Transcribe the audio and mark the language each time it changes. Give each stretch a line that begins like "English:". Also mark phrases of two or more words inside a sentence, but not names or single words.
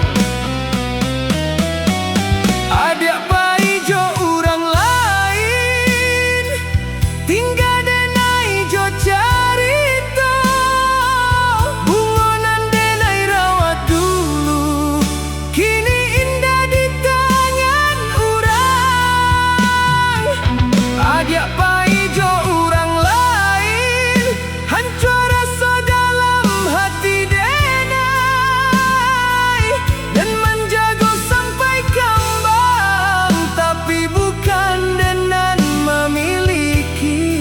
Minangkabau: Adik pai jo urang lain, tinggal denai jo carita, bungonan denai rawat dulu, kini indah di tangan urang. Adik pai jo urang lain,
Indonesian: hancur rasa dalam hati
Minangkabau: denai,
Indonesian: dan menjaga sampai kembang, tapi bukan dengan memiliki.